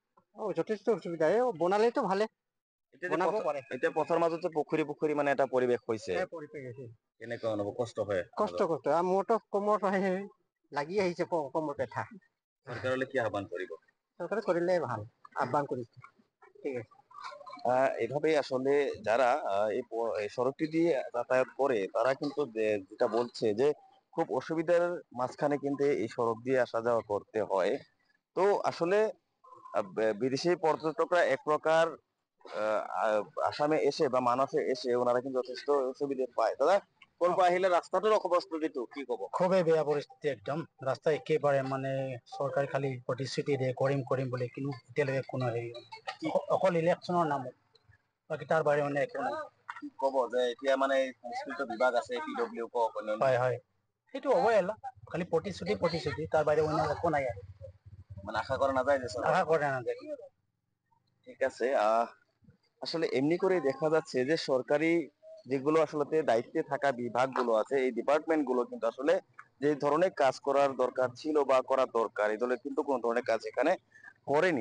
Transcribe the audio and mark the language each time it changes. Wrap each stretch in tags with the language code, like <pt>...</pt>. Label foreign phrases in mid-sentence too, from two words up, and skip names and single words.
<as>যথেষ্ট অসুবিধা বনালেতো ভালে এতিয়া বনাব পাৰে। এতিয়া পথৰ মাজতে পুখুৰী পুখুৰী মানে এটা পৰিৱেশ হৈছে। পৰিৱেশ আছে। কেনেকুৱা অনুভৱ? কষ্ট হয়? কষ্ট আৰু মোৰতো কমৰত লাগি আহিছে কমৰ পেঠা। চৰকাৰলৈ কি আহ্বান কৰিব? চৰকাৰে কৰিলে ভাল, আহ্বান কৰিছে। ঠিক আছে।</as> <bn>এভাবেই আসলে যারা এই সড়কটি দিয়ে যাতায়াত করে তারা কিন্তু যেটা বলছে যে খুব অসুবিধার মাঝখানে কিন্তু এই সড়ক দিয়ে আসা যাওয়া করতে হয়। তো আসলে বিদেশি পর্যটকরা এক প্রকার আসামে এসে বা মানসে এসে ওনারা কিন্তু যথেষ্ট অসুবিধা পায়।</bn> <as>দাদা, কৰপৰা আহিলে ৰাস্তাটোৰ অৱস্থাটো কি ক'ব? খুবেই বেয়া পৰিস্থিতি, একদম ৰাস্তা একেবাৰে মানে চৰকাৰে খালি প্ৰতিশ্ৰুতি দিয়ে কৰিম কৰিম বুলি, কিন্তু এতিয়ালৈকে কোনো হেৰি অকল ইলেকশ্যনৰ নামত, বাকী তাৰ বাহিৰে মানে একো নাই। কি ক'ব যে এতিয়া মানে সংস্কৃত বিভাগ আছে, PW কওক, অন্যান্য। হয় হয়, সেইটো হ'বই, খালি প্ৰতিশ্ৰুতি প্ৰতিশ্ৰুতি, তাৰ বাহিৰে অন্য একো নাই আৰু। মানে আশা করা নাযায় যে আশা করে না যায়। ঠিক আছে।</as> <bn>আসলে এমনি করে দেখা যাচ্ছে যে সরকারি যেগুলো আসলে দায়িত্বে থাকা বিভাগগুলো আছে, এই ডিপার্টমেন্ট গুলো কিন্তু আসলে যে ধরনের কাজ করার দরকার ছিল বা করার দরকার, এই ধরনের কিন্তু কোন ধরনের কাজ এখানে করেনি।</bn>